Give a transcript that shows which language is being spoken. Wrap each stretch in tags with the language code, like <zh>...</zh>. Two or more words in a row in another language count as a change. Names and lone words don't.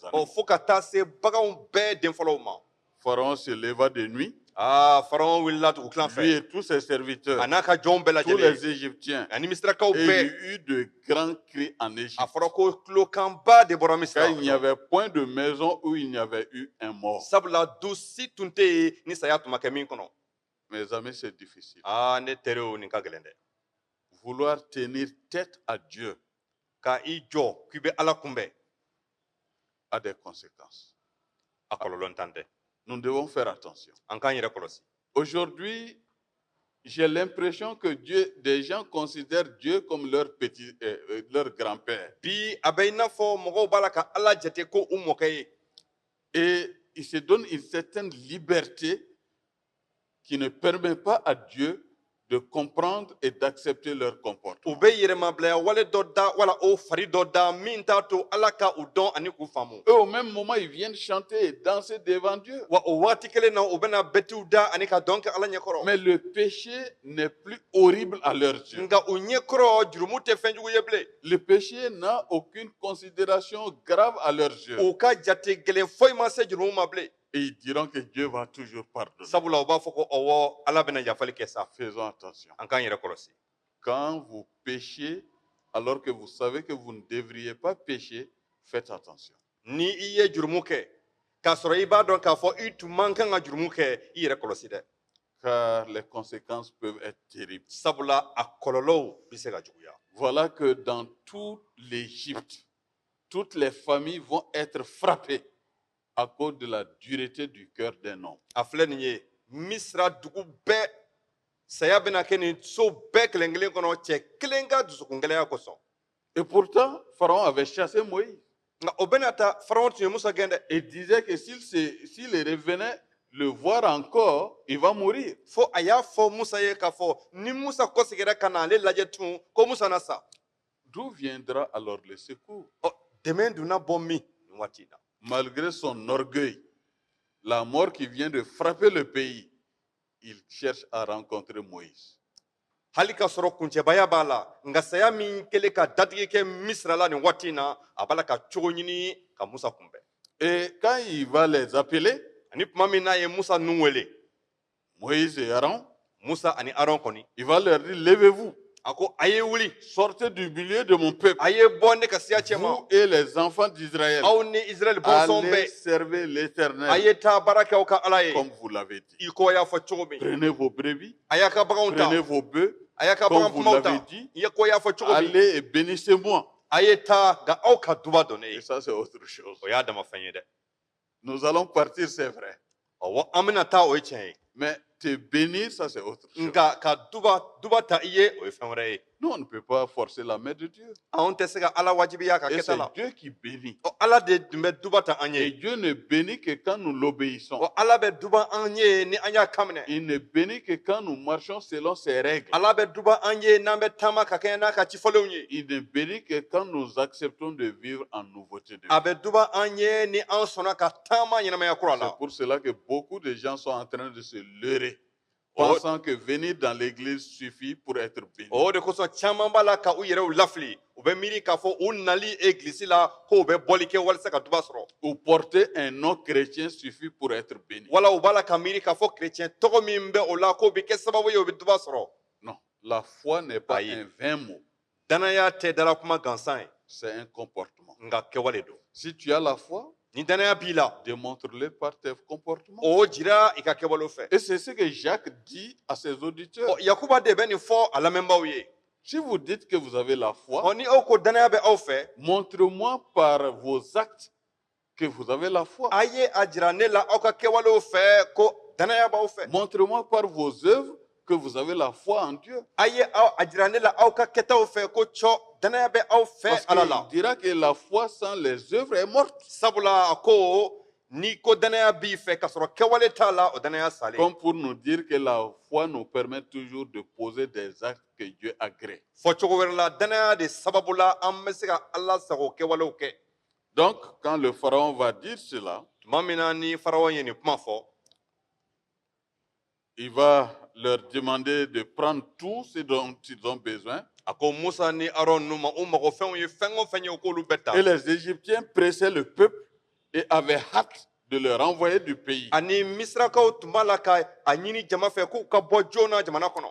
<fr>ɔ animaux.</fr> <bm>fo ka taa se baganw bɛɛ denfɔlɔw ma</bm> <fr>Pharaon se leva de nuit,</fr> <bm>farawɔn wulila tugu tilan</bm> <fr>lui</fr> <bm>fɛ</bm> <fr>et tous ses serviteurs,</fr> <bm>a n'a ka jɔnw bɛɛ</bm> <fr>tous</fr> <bm>lajɛlen</bm> <fr>les Égyptiens,</fr> <bm>ani misirakaw</bm> <fr>et il y</fr> <bm>bɛɛ</bm> <fr>eut de grands cris en Égypte.</fr> <bm>a fɔra ko tulokanba de bɔra misira</bm> <fr>Car il n'y avait point de maison où il n'y avait eu un mort.</fr> <bm>sabula du si tun tɛ yen ni saya tun ma kɛ min kɔnɔ</bm> <fr>Mes amis, c'est difficile.</fr> <bm>ne teriw nin ka gɛlɛn dɛ</bm> <fr>Vouloir tenir tête à Dieu</fr> <bm>ka i jɔ k'i bɛ ala kunbɛn</bm> <fr>a des conséquences.</fr> <bm>a kɔlɔlɔ ntan tɛ</bm> <fr>Nous devons faire attention.</fr> <bm>an k'an yɛrɛ kɔlɔsi</bm> <fr>Aujourd'hui, j'ai l'impression que Dieu, des gens considèrent Dieu comme leur grand-père.</fr> <bm>bi a bɛ i n'a fɔ mɔgɔw b'a la ka ala jate ko u mɔkɛ ye</bm> <fr>Et ils se donnent une certaine liberté qui ne permet pas à Dieu de comprendre et d'accepter leur comportement.</fr> <bm>u bɛ yɛrɛmabilaya wale dɔ da wala o fari dɔ da min t'a to ala ka u dɔn ani k'u faamu</bm> <fr>Eux, au même moment, ils viennent chanter et danser devant Dieu.</fr> <bm>wa o waati kelen na u bɛna bɛtiw da ani ka dɔn kɛ ala ɲɛkɔrɔ</bm> <fr>Mais le péché n'est plus horrible à leurs yeux.</fr> <bm>nka u ɲɛkɔrɔ jurumu tɛ fɛn jugu ye bilen</bm> <fr>Le péché n'a aucune considération grave à leurs yeux.</fr> <bm>u ka jate gɛlɛn foyi ma se jurumu ma bilen</bm> <fr>Et ils diront que Dieu va toujours pardonner.</fr> <bm>sabula u b'a fɔ ko ɔwɔ ala bɛna yafali kɛ sa</bm> <fr>Faisons attention.</fr> <bm>an k'an yɛrɛ kɔlɔsi</bm> <fr>Quand vous péchez, alors que vous savez que vous ne devriez pas pécher, faites attention.</fr> <bm>ni i ye jurumu kɛ k'a sɔrɔ i b'a dɔn k'a fɔ i tun man kan ka jurumu kɛ i yɛrɛ kɔlɔsi dɛ</bm> <fr>Car les conséquences peuvent être terribles.</fr> <bm>sabula a kɔlɔlɔw bɛ se ka juguya</bm> <fr>Voilà que dans toute l'Égypte, toutes les familles vont être frappées à cause de la dureté du cœur d'un homme.</fr> <bm>a filɛ nin ye misira dugu bɛɛ saya bɛna kɛ nin so bɛɛ kelen kelen kɔnɔ cɛ kelen ka dusukungɛlɛya kosɔn</bm> <fr>Et pourtant, Pharaon avait chassé Moïse</fr> <bm>nka o bɛna ta farawɔn tun ye musa gɛn dɛ</bm> <fr>et disait que s'il revenait le voir encore, il va mourir.</fr> <bm>fo a y'a fɔ musa ye k'a fɔ ni musa kɔseginna ka na ale lajɛ tun ko musa na sa</bm> <fr>D'où viendra alors le secours?</fr> <bm>dɛmɛ donna bɔ min nin waati in na</bm> <fr>Malgré son orgueil, la mort qui vient de frapper le pays, il cherche à rencontrer Moïse.</fr> <bm>hali ka sɔrɔ kuncɛbaya b'a la nka saya min kɛlen ka datigi kɛ misira la nin waati in na a b'a la ka cogo ɲini ka musa kunbɛn</bm> <fr>Et quand il va les appeler,</fr> <bm>ani tuma min n'a ye musa nun wele</bm> <fr>Moïse et Aaron,</fr> <bm>musa ani aron kɔni</bm> <fr>il va leur dire, levez-vous,</fr> <bm>a ko a ye wuli</bm> <fr>sortez du milieu de mon peuple,</fr> <bm>a ye bɔ ne ka siya cɛ ma</bm> <fr>vous et les enfants d'Israël,</fr> <bm>aw ni israɛl bɔnsɔnw</bm> <fr>allez</fr> <bm>bɛɛ</bm> <fr>servir</fr> <bm>a</bm> <fr>l'Éternel</fr> <bm>ye taa baara kɛ aw ka ala ye</bm> <fr>comme vous l'avez dit.</fr> <bm>i ko a y'a fɔ cogo min</bm> <fr>Prenez vos brebis,</fr> <bm>a y'a ka baganw ta</bm> <fr>prenez vos bœufs,</fr> <bm>a y'a ka</bm> <fr>comme</fr> <bm>bagan</bm> <fr>vous</fr> <bm>kumaw ta</bm> <fr>l'avez dit,</fr> <bm>i ye ko y'a fɔ cogo min</bm> <fr>allez et bénissez-moi.</fr> <bm>a ye taa nka aw ka duba dɔn ne</bm> <fr>Et</fr> <bm>ye</bm> <fr>ça, c'est autre chose.</fr> <bm>o y'a dama fɛn ye dɛ</bm> <fr>Nous allons partir, c'est vrai.</fr> <bm>ɔwɔ an bɛna taa o ye tiɲɛ ye</bm> <fr>Mais te bénir, ça, c'est autre chose.</fr> <bm>nka ka duba ta i ye o ye fɛn wɛrɛ ye</bm> <fr>Nous, on ne peut pas forcer la main de Dieu.</fr> <bm>anw tɛ se ka ala wajibiya ka</bm> <fr>Et</fr> <bm>kɛta</bm> <fr>c'est la Dieu qui bénit.</fr> <bm>ala de dun bɛ duba ta an</bm> <fr>Et</fr> <bm>ye</bm> <fr>Dieu ne bénit que quand nous l'obéissons.</fr> <bm>ala bɛ duba an ye ni an y'a kaminɛ</bm> <fr>Il ne bénit que quand nous marchons selon ses règles.</fr> <bm>ala bɛ duba an ye n'an bɛ taama ka kɛɲɛ n'a ka cifɔlenw ye</bm> <fr>Il ne bénit que quand nous acceptons de vivre en nouveauté de</fr> <bm>a</bm> <fr>vie.</fr> <bm>bɛ duba an ye ni an sɔnna ka taama ɲɛnamaya kura</bm> <fr>C'est la pour cela que beaucoup de gens sont en train de se leurrer, Oh. pensant que venir dans l'église suffit pour être béni.</fr> <bm>o de kosɔn caman b'a la ka u yɛrɛw lafili u bɛ miiri k'a fɔ u nali egilisi la ko u bɛ bɔli kɛ walasa ka duba sɔrɔ</bm> <fr>Ou porter un nom chrétien suffit pour être béni.</fr> <bm>wala u b'a la ka miiri k'a fɔ kerecɛn tɔgɔ min bɛ o la k'o bɛ kɛ sababu ye o bɛ duba sɔrɔ</bm> <fr>Non, la foi n'est pas Aïe. un vain mot,</fr> <bm>danaya tɛ dala kuma gansan ye</bm> <fr>c'est un comportement.</fr> <bm>nka kɛwale don</bm> <fr>Si tu as la foi,</fr> <bm>ni danaya b'i la</bm> <fr>démontre-le par tes comportements.</fr> <bm>o jira i ka kɛwalew fɛ</bm> <fr>Et c'est ce que Jacques dit à ses auditeurs.</fr> <bm>yakuba de bɛ nin fɔ a lamɛnbaaw ye</bm> <fr>Si vous dites que vous avez la foi,</fr> <bm>ni aw ko danaya bɛ aw fɛ</bm> <fr>montre-moi par vos actes que vous avez la foi.</fr> <bm>a ye a jira ne la aw ka kɛwalew fɛ ko danaya b'aw fɛ</bm> <fr>Montre-moi par vos œuvres que vous avez la foi en Dieu.</fr> <bm>a ye a jira ne la aw ka kɛtaw fɛ ko cɔ danaya bɛ aw fɛ</bm> <fr>Parce</fr> <bm>ala</bm> <fr>qu'il la dira que la foi sans les œuvres est morte.</fr> <bm>sabula a ko n'i ko danaya b'i fɛ k'a sɔrɔ kɛwale t'a la o danaya salen</bm> <fr>Comme pour nous dire que la foi nous permet toujours de poser des actes que Dieu agrée.</fr> <bm>fɔ cogo wɛrɛ la danaya de sababu la an bɛ se ka ala sago kɛwalew kɛ</bm> <fr>Donc, quand le pharaon va dire cela,</fr> <bm>tuma min na ni farawa ye nin kuma fɔ</bm> <fr>il va leur demander de prendre tout ce dont ils ont besoin.</fr> <bm>a ko musa ni aron n'u ma u magofɛnw ye fɛn o fɛn ye u k'olu bɛɛ ta</bm> <fr>Et les Égyptiens pressaient le peuple et avaient hâte de le renvoyer du pays.</fr> <bm>ani misirakaw tun b'a la ka a ɲini jama fɛ k'u ka bɔ joona jamana kɔnɔ</bm>